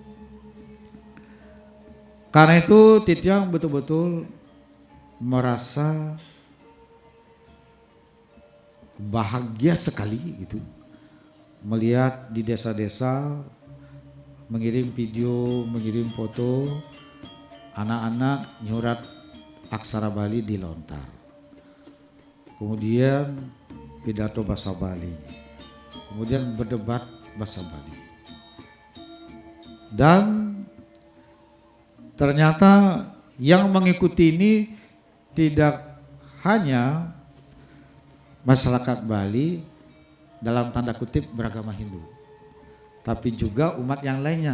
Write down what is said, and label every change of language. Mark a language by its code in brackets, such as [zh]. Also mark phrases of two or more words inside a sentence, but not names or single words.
[id] Karena itu Titiang betul-betul merasa bahagia sekali gitu melihat di desa-desa mengirim video, mengirim foto anak-anak nyurat aksara Bali di lontar. Kemudian pidato bahasa Bali. Kemudian berdebat bahasa Bali. Dan ternyata yang mengikuti ini tidak hanya masyarakat Bali dalam tanda kutip beragama Hindu, tapi juga umat yang lainnya.